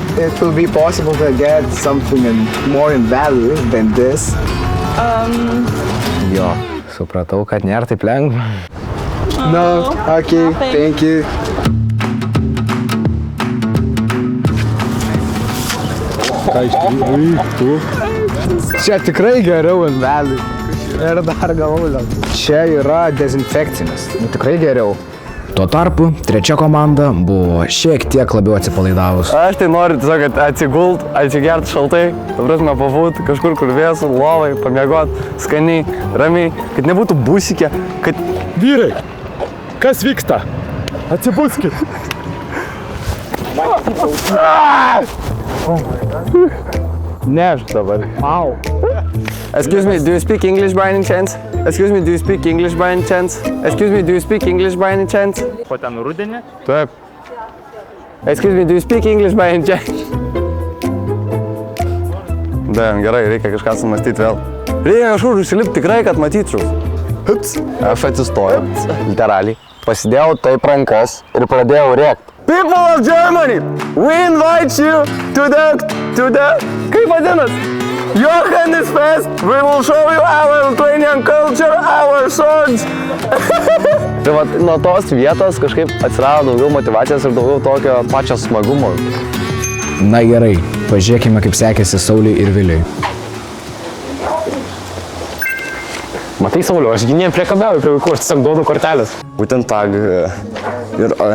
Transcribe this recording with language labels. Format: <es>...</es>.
<en>It will be possible to get something more in value than this.</en> <lt>Jo, supratau, kad nėra taip lengva.</lt> <en>No, okay, thank you.</en> <lt>Čia tikrai geriau</lt> <en>in value.</en> <lt>Ir dar galvoju. Čia yra dezinfekcinis. Tikrai geriau. Tuo tarpu, trečia komanda buvo šiek tiek labiau atsipalaidavus. Aš tai noriu tiesiog atsigult, atsigert šaltai, ta prasme pabūt kažkur kur vėsų, lovai, pamiegot, skaniai, ramiai, kad nebūtų busikė, kad... Vyrai, kas vyksta? Atsibuskit. Ne, aš dabar. Au.</lt> <en>Excuse me, do you speak English by any chance? Excuse me, do you speak English by any chance? Excuse me, do you speak English by any chance?</en> <lt>Ko ten rudenį? Taip.</lt> <en>Excuse me, do you speak English by any chance?</en> <lt>Gerai, reikia kažką sumastyti vėl. Reikia kažkur užsilipti tikrai, kad matyčiau. Aš atsistojau, literaliai. Pasidėjau taip rankas ir pradėjau rėkti.</lt> <en>People of Germany, we invite you to the...</en> <lt>Kaip vadinas?</lt> <en>Johannes Fest, we will show you our Lithuanian culture, our songs.</en> <lt>Tai vat, nuo tos vietos kažkaip atsirado daugiau motivacijos ir daugiau tokio pačio smagumo. Na gerai, pažiūrėkime, kaip sekėsi Sauliui ir Viliui. Matai, Sauliau, aš gi nepriekabiauju prie vaikų, aš tiesiog duodu kortelės. Būtent tag ir...</lt>